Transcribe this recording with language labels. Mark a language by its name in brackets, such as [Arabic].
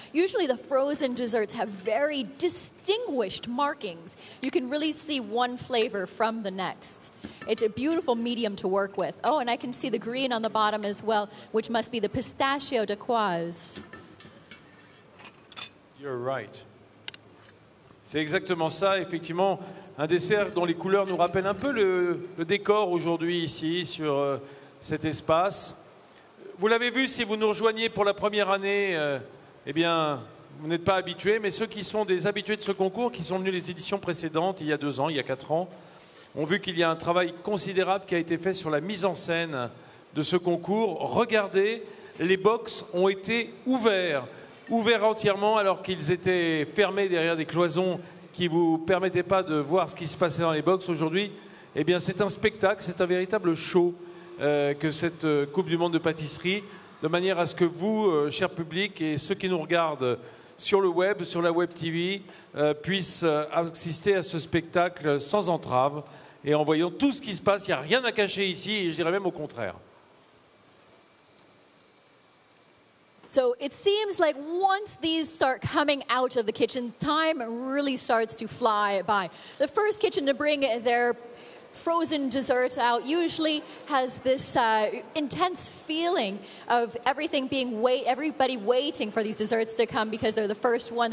[English] Usually the frozen desserts have very distinguished markings. You can really see one flavor from the next. It's a beautiful medium to work with. Oh, and I can see the green on the bottom as well, which must be the pistachio dacquoise. You're right. [French] C'est exactement ça, effectivement, un dessert dont les couleurs nous rappellent un peu le décor aujourd'hui ici, sur cet espace. Vous l'avez vu, si vous nous rejoignez pour la première année, eh bien, vous n'êtes pas habitués, mais ceux qui sont des habitués de ce concours, qui sont venus les éditions précédentes, il y a 2 ans, il y a 4 ans, ont vu qu'il y a un travail considérable qui a été fait sur la mise en scène de ce concours. Regardez, les box ont été ouverts entièrement alors qu'ils étaient fermés derrière des cloisons qui ne vous permettaient pas de voir ce qui se passait dans les box. Aujourd'hui, eh bien, c'est un spectacle, c'est un véritable show que cette Coupe du Monde de pâtisserie, de manière à ce que vous, cher public, et ceux qui nous regardent sur le web, sur la web TV, puissent assister à ce spectacle sans entrave et en voyant tout ce qui se passe. Il n'y a rien à cacher ici, et je dirais même au contraire. [English] So it seems like once these start coming out of the kitchen, time really starts to fly by. The first kitchen to bring their frozen dessert out usually has this intense feeling of everything being everybody waiting for these desserts to come because they're the first one.